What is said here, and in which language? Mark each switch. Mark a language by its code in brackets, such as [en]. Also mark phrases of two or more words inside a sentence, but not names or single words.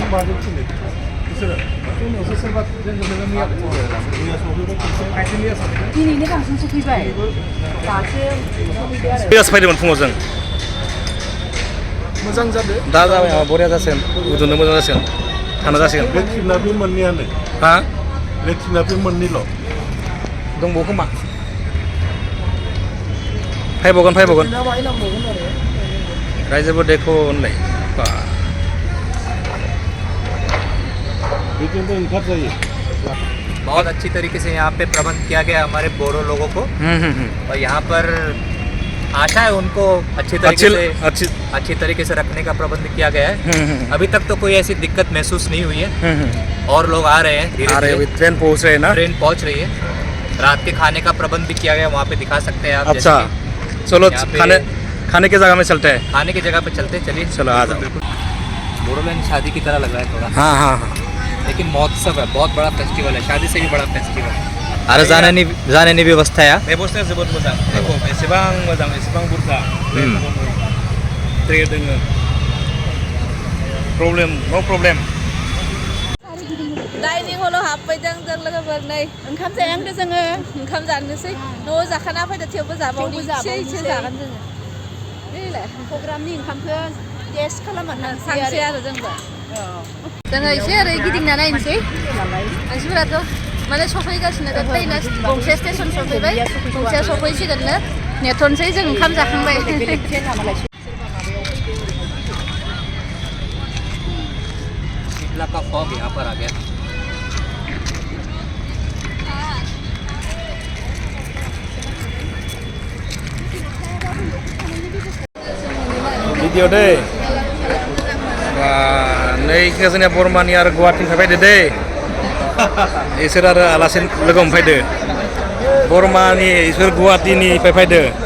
[brx] दिनैनो बांसिन सफैबाय दासो फैदोंमोन फुङाव जों मोजां जादों दा जाबाय बरिया जासिगोन उन्दुनो मोजां जासिगोन थानो जासिगोन लेट्रिना बे मोननैयानो हा लेट्रिना बे मोननैल' दंबावो खोमा फैबावगोन रायजोबो देखो होनलाय [hi] बहुत अच्छी तरीके से यहाँ पे प्रबंध किया गया हमारे बोरो लोगों को और यहाँ पर आशा है उनको अच्छी तरीके से रखने का प्रबंध किया गया है अभी तक तो कोई ऐसी दिक्कत महसूस नहीं हुई है और लोग आ रहे हैं धीरे-धीरे ट्रेन पहुँच रहे हैं ना ट्रेन पहुँच रही है रात के खाने का प्रबंध भी किया गया वहाँ पे दिखा सकते हैं आप अच्छा चलो खाने की जगह में चलते हैं खाने की जगह पे चलते हैं चलिए चलो आ जाओ बोडोलैंड शादी की तरह लग रहा है थोड़ा हाँ लेकिन महोत्सव है बहुत बड़ा फेस्टिवल है शादी से भी बड़ा फेस्टिवल [brx] आरो जानायनि बेबस्थाया जोबोद मोजां देखो एसेबां मोजां एसेबां बुरजा ट्रेन दोङो [en] no problem [brx] डाइनिं हलाव हाबफैदों जों लोगोफोर नै ओंखाम जायांदो जोङो ओंखाम जानोसै न'आव जाखाना फैदो थेवबो जाबावनि एसे जागोन जोङो नैलाय प्रग्रामनि ओंखामखौ टेस्ट खालामनानै थांसै आरो जोंबो जोङो एसे ओरै गिदिंना नायनोसै मानसिफोराथ' माने सफैगासिनो दा ट्रेना गंसे स्टेसन सफैबाय गंसेया सफैसिगोननो नेथ'नोसै जों ओंखाम जाखांबाय [hi] शीतला का फॉग यहाँ पर आ गया [brx] भिडिअ दै नै जोंनिया बरमानि आरो गुवाहाटीनिफ्राय फैदो दै इसोर आरो आलासि लोगो हमफैदो बरमानि इसोर गुवाहाटीनिफ्राय फैदो